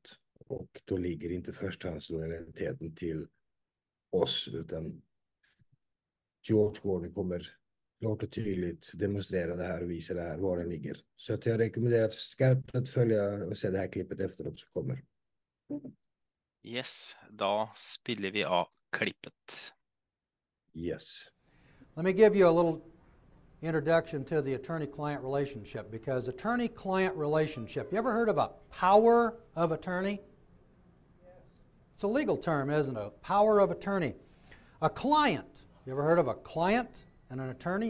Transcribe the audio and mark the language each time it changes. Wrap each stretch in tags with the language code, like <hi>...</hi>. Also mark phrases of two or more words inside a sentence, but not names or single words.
<sv>Och då ligger inte förstahandslojaliteten till oss, utan George Gordon kommer klart och tydligt demonstrera det här och visa det här, var den ligger. Så att jag rekommenderar skarpt att följa och se det här klippet efteråt som kommer.</sv> <no>Yes, da spiller vi av klippet.</no> <en>Yes. Let me give you a little introduction to the attorney-client relationship, because attorney-client relationship, you ever heard of a power of attorney? It's a legal term, isn't it? A power of attorney. A client, you ever heard of a client and an attorney?</en>